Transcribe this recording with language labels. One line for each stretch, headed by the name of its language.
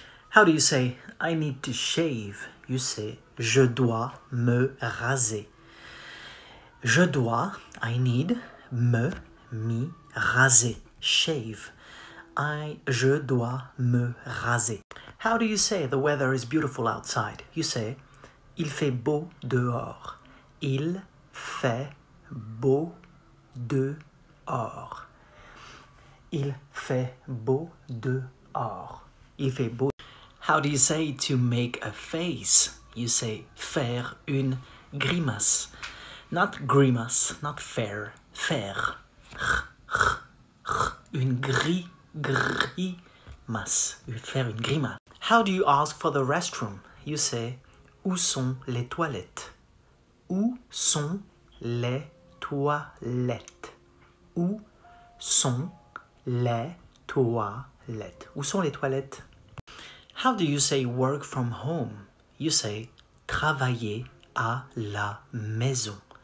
English: How do you say I need to shave? You say
French: je dois me raser. Je dois,
English: I need,
French: me raser. Shave. Je dois me raser.
English: How do you say the weather is beautiful outside? You say
French: il fait beau dehors. Il fait beau dehors. Il fait beau dehors. Il fait beau.
English: How do you say to make a face? You say
French: faire une grimace. Not grimace, not faire. Faire. Une grimace. Faire une grimace.
English: How do you ask for the restroom? You say
French: où sont les toilettes? Où sont les toilettes? Où sont les toilettes? Où sont les toilettes?
English: How do you say work from home? You say
French: travailler à la maison.